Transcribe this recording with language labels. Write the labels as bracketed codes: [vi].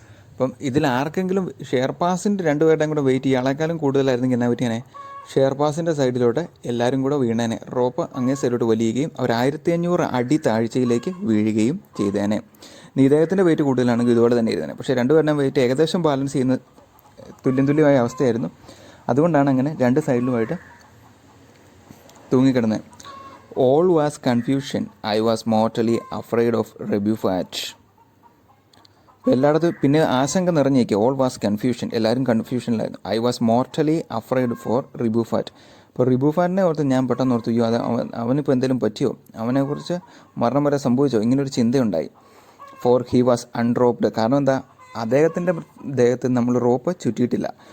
[ml] അപ്പം ഇതിൽ ആർക്കെങ്കിലും ഷെയർപാസിൻ്റെ രണ്ടുപേരുടെയും കൂടെ വെയിറ്റ് ഇയാളെക്കാളും കൂടുതലായിരുന്നെങ്കിൽ എന്നാ പറ്റിയാനെ? ഷെയർപാസിൻ്റെ സൈഡിലോട്ട് എല്ലാവരും കൂടെ വീണേനെ. റോപ്പ് അങ്ങേ സൈഡിലോട്ട് വലിയുകയും അവർ 1500 അടി താഴ്ചയിലേക്ക് വീഴുകയും ചെയ്തേനെ. ഇദ്ദേഹത്തിൻ്റെ വെയിറ്റ് കൂടുതലാണെങ്കിൽ ഇതുപോലെ തന്നെ ഇരുന്നേനെ. പക്ഷേ രണ്ടുപേരുടെയും വെയിറ്റ് ഏകദേശം ബാലൻസ് ചെയ്യുന്ന തുല്യമായ അവസ്ഥയായിരുന്നു. അതുകൊണ്ടാണ് അങ്ങനെ രണ്ട് സൈഡിലുമായിട്ട് തൂങ്ങിക്കിടന്നത്. [en] All was confusion. I was mortally afraid of Rebuffat. [ml] എല്ലായിടത്തും പിന്നെ ആശങ്ക നിറഞ്ഞേക്കുക. [en] All was confusion. [ml] എല്ലാവരും കൺഫ്യൂഷനിലായിരുന്നു. [en] I was mortally afraid for Rebuffat. [ml] ഇപ്പോൾ റിബുഫാറ്റിനെ ഓർത്ത് ഞാൻ പെട്ടെന്ന് ഓർത്തു, അത് അവനിപ്പോൾ എന്തെങ്കിലും പറ്റിയോ, അവനെക്കുറിച്ച് മരണം വരെ സംഭവിച്ചോ, ഇങ്ങനൊരു ചിന്തയുണ്ടായി. [en] For he was unroped. [ml] കാരണം എന്താ? അദ്ദേഹത്തിൻ്റെ ദേഹത്ത് നമ്മൾ റോപ്പ് ചുറ്റിയിട്ടില്ല.